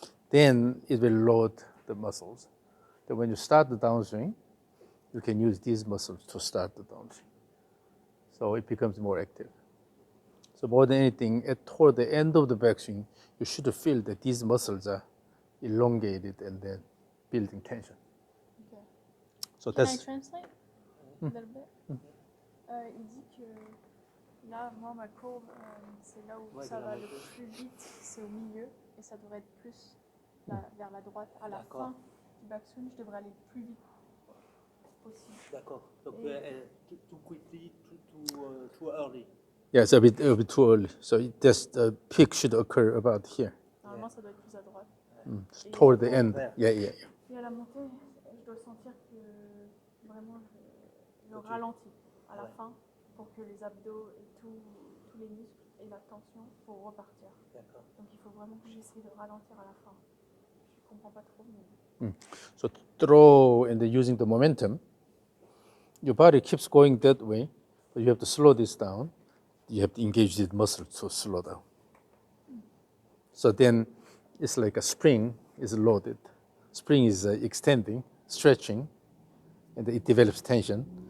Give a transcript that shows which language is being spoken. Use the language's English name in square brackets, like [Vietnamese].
[English] Then it will load the muscles. Then when you start the downswing, you can use these muscles to start the downswing. So it becomes more active. So more than anything, toward the end of the backswing, you should feel that these muscles are elongated and then building tension. Okay. So Can I that's translate a little bit? [French] Il dit que là, moi, ma courbe, c'est là où ça va le plus vite, c'est au milieu, et ça devrait être plus vers la droite. À la fin du backswing, je devrais aller le plus vite possible. D'accord. [English] Donc, too quickly, too early. yeah, it's a bit too early. So the peak should occur about here, [French] Normalement, ça doit être plus à droite. [English] toward the end. Yeah. [French] Et à la montée, je dois sentir que vraiment je ralentis à la fin pour que les abdos et tous les muscles aient la tension pour repartir. D'accord. Donc il faut vraiment que j'essaie de ralentir à la fin. Je comprends pas trop, mais... [English] So throw and then using the momentum, your body keeps going that way, but you have to slow this down. You have to engage the muscle to slow down. So then it's like a spring is loaded. Spring is extending, stretching, and it develops tension.